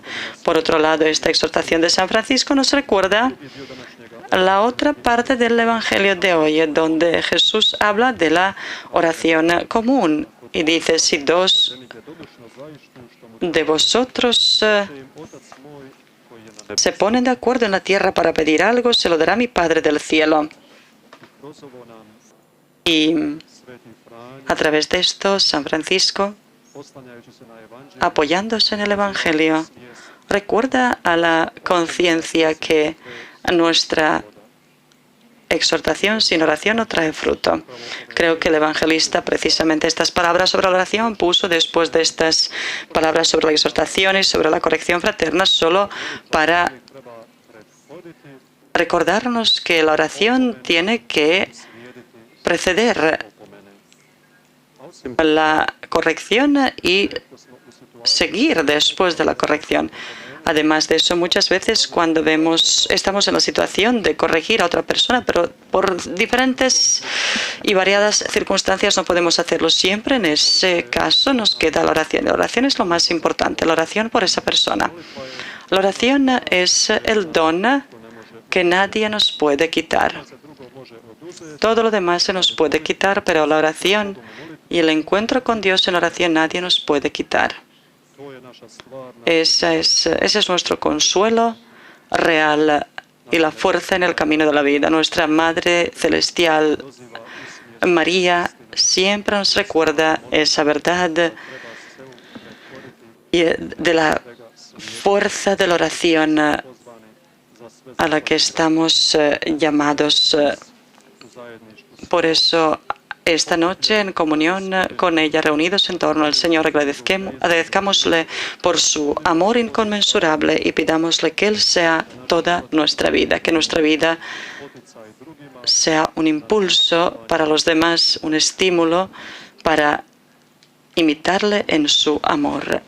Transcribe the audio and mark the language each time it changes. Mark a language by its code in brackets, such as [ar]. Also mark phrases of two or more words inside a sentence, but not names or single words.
[es] Por otro lado, esta exhortación de San Francisco nos recuerda la otra parte del Evangelio de hoy, donde Jesús habla de la oración común y dice: si dos de vosotros [hr] otac moj koji je na nebu. [es] se ponen de acuerdo en la tierra para pedir algo, se lo dará mi Padre del cielo. [hr] Kroz ovo nam [es] Y [hr] sveti Franjo, [es] a través de esto, San Francisco, [hr] oslanjajući se na evanđelje, [es] apoyándose en el Evangelio, recuerda a la conciencia que nuestra exhortación sin oración no trae fruto. Creo que el evangelista precisamente estas palabras sobre la oración puso después de estas palabras sobre la exhortación y sobre la corrección fraterna, solo para [hr] treba prethoditi [es] recordarnos que la oración tiene que preceder [hr] opomene. A osim [es] la corrección y [hr] što smo u situaciji [es] seguir después de la corrección. Además de eso, muchas veces cuando estamos en la situación de corregir a otra persona, pero por diferentes y variadas circunstancias no podemos hacerlo siempre, en ese caso nos queda la oración. La oración es lo más importante, la oración por esa persona. La oración es el don que nadie nos puede quitar. [hr] se drugo može oduzeti, [es] Todo lo demás se nos puede quitar, pero la oración y el encuentro con Dios en oración nadie nos puede quitar. [hr] to je naša stvarna [es] Ese es nuestro consuelo real y la fuerza en el camino de la vida. Nuestra Madre Celestial, [hr] poziva i smjer. [es] María, siempre nos recuerda esa verdad [hr] Treba se prethoditi [es] y de la fuerza de la oración [hr] pozvani za sve [es] a la que estamos llamados. [hr] u zajedništvu. [es] Por eso esta noche en comunión con ella, reunidos en torno al Señor. Agradezcámosle por su amor inconmensurable y pidámosle que Él sea toda nuestra vida, que nuestra vida sea un impulso para los demás, un estímulo para imitarle en su amor.